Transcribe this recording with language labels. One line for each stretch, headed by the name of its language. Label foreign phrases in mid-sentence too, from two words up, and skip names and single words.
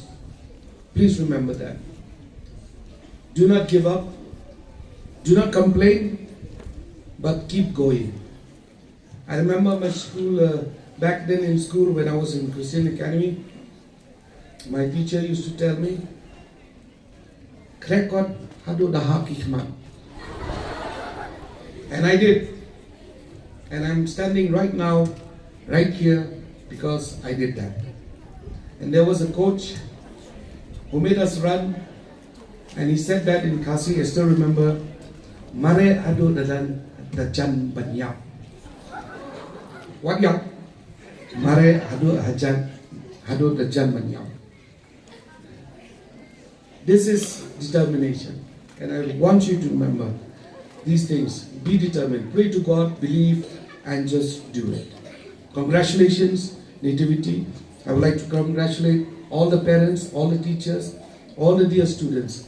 English: Please remember that. Do not give up, do not complain, but keep going. I remember my school, back then in school when I was in Christian Academy, my teacher used to tell me,
Khasi: Krekot hadu daha kikmat.
English: And I did. And I'm standing right now, right here, because I did that. And there was a coach who made us run, and he said that in Kasi, I still remember,
Khasi: Mare adu dalan dajan banyap. What yap? Mare adu dajan banyap.
English: This is determination, and I want you to remember these things. Be determined, pray to God, believe, and just do it. Congratulations, Nativity. I would like to congratulate all the parents, all the teachers, all the dear students.